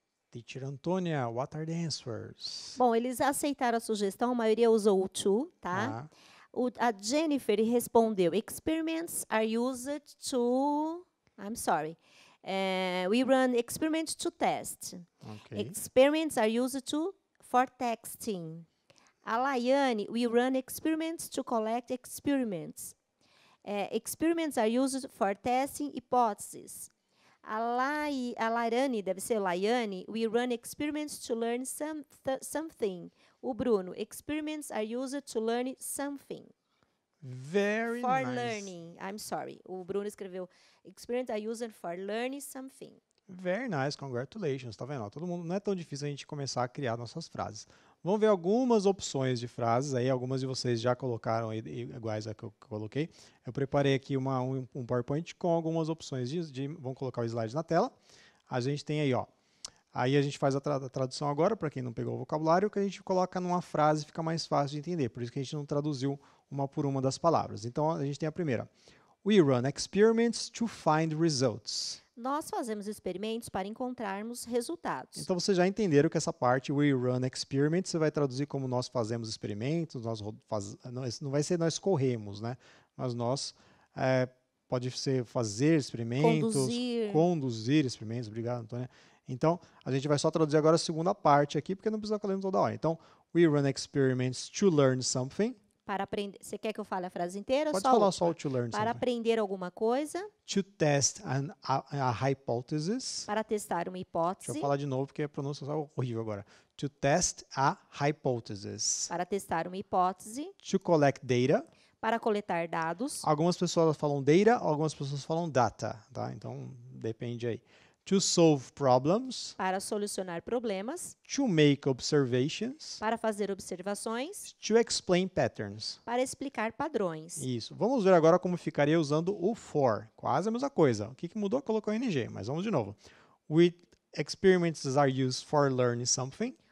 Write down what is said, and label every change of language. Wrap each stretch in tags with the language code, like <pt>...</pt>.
<en>Teacher Antônia, what are the answers?</en> <pt>Bom, eles aceitaram a sugestão, a maioria usou o to, tá? A Jennifer respondeu,</pt> <en>experiments are used to... I'm sorry. We run experiments to test. Okay. Experiments are used for texting. A Laiane, we run experiments to collect experiments. Experiments are used for testing hypotheses. A Lairane,</en> <pt>deve ser Laiane,</pt> <en>we run experiments to learn something. O Bruno, experiments are used to learn something. Very for nice. Learning. I'm sorry.</en> <pt>O Bruno escreveu,</pt> <en>experiments are used for learning something. Very nice, congratulations.</en> <pt>Tá vendo? Todo mundo, não é tão difícil a gente começar a criar nossas frases. Vamos ver algumas opções de frases aí, algumas de vocês já colocaram aí, iguais a que eu coloquei. Eu preparei aqui um PowerPoint com algumas opções vamos colocar o slide na tela. A gente tem aí, ó. Aí a gente faz a tradução agora, para quem não pegou o vocabulário, que a gente coloca numa frase, fica mais fácil de entender. Por isso que a gente não traduziu uma por uma das palavras. Então, a gente tem a primeira.</pt> <en>We run experiments to find results.</en> <pt>Nós fazemos experimentos para encontrarmos resultados. Então, vocês já entenderam que essa parte,</pt> <en>we run experiments,</en> <pt>você vai traduzir como nós fazemos experimentos, não vai ser nós corremos, né? Mas nós, pode ser fazer experimentos, conduzir experimentos, obrigado, Antônia. Então, a gente vai só traduzir agora a segunda parte aqui, porque não precisa ficar lendo toda hora.</pt> <en>Então, we run experiments to learn something.</en> <pt>Para aprender. Você quer que eu fale a frase inteira? Pode falar só o</pt> <en>to learn</en> <pt>Para</pt> <en>something.</en> <pt>aprender alguma coisa.</pt> <en>To test a hypothesis.</en> <pt>Para testar uma hipótese. Deixa eu falar de novo, porque a pronúncia é horrível agora.</pt> <en>To test a hypothesis.</en> <pt>Para testar uma hipótese.</pt> <en>To collect data.</en> <pt>Para coletar dados. Algumas pessoas falam data, algumas pessoas falam data, tá? Então, depende aí.</pt> <en>to solve problems,</en> <pt>para solucionar problemas,</pt> <en>to make observations,</en> <pt>para fazer observações,</pt> <en>to explain patterns.</en> <pt>para explicar padrões. Isso. Vamos ver agora como ficaria usando o for. Quase a mesma coisa. O que mudou? Colocou ing, mas vamos de novo.</pt> <en>With experiments are used for learning something,</en>